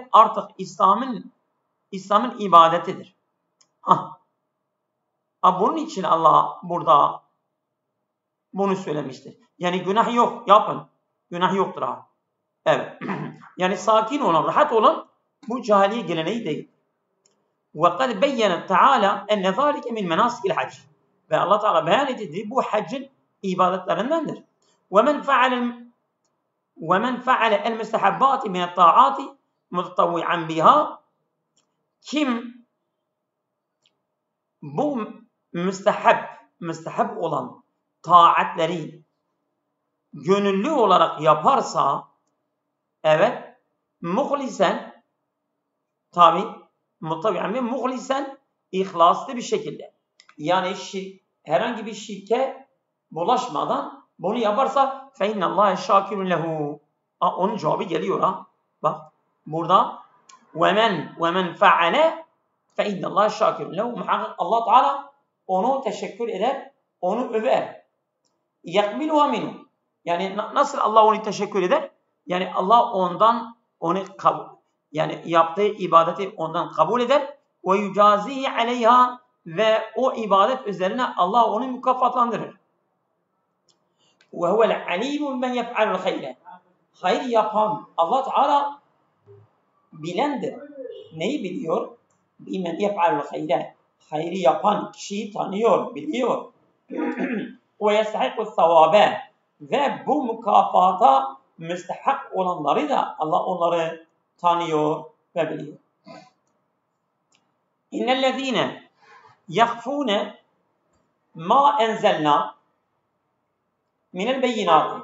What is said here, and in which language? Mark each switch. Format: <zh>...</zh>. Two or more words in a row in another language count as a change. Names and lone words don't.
<tr>Artık İslam'ın ibadetidir. Bunun için Allah burada bunu söylemiştir. Yani günah yok, yapın. Günah yoktur ha. Evet. Yani sakin olun, rahat olun. Bu cahiliye geleneği değil.</tr> <ar>وَقَدْ بَيَّنَ تَعَالَى اَنَّ ذَٰلِكَ مِنْ مَنَاسِكِ الْحَجِّ.</ar> <tr>Ve Allah Teala beyan etti. Bu haccın ibadetlerindendir.</tr> <ar>وَمَنْ فَعَلَ الْمُسْتَحَبَّاتِ مِنَ الطَّاعَاتِ مُتَطَوِّعًا بِهَا.</ar> <tr>Kim bu müstehab olan taatleri gönüllü olarak yaparsa evet muhlisen tabi</tr> <ar>متابعا ومخلصا</ar> <tr>ihlaslı bir şekilde yani herhangi bir şirke bulaşmadan bunu yaparsa</tr> <ar>فإن الله شاكر له.</ar> <tr>Onun cevabı geliyor ha. Bak burada</tr> <ar>وَمَنْ فَعَلَ فَاِنَّ اللّٰهَ شَاكِرٌ</ar> <tr>lehu. Muhakkak Allah Teala onu teşekkür eder, onu över.</tr> <ar>يَقْبِلُهَا مِنْهُ.</ar> <tr>Yani nasıl Allah onu teşekkür eder? Yani Allah ondan onu yani yaptığı ibadeti ondan kabul eder.</tr> <ar>وَيُجَازِهِ عَلَيْهَا.</ar> <tr>Ve o ibadet üzerine Allah onu mükafatlandırır.</tr> <ar>وَهُوَ الْعَلِيمُ مَنْ يَفْعَلُ الْخَيْرَ.</ar> <tr>Hayır yapan Allah Teala bilendir. Neyi biliyor?</tr> <ar>بِمَنْ يَفْعَلُ الْخَيْرَ.</ar> <tr>Hayrı yapan kişiyi tanıyor, biliyor.</tr> <ar>وَيَسْتَحِقُ الثَّوَابَ.</ar> <tr>Ve bu mükafata müstehak olanları da Allah onları tanıyor ve biliyor.</tr> <ar>إن الذين يكتمون ما أنزلنا من البينات.</ar>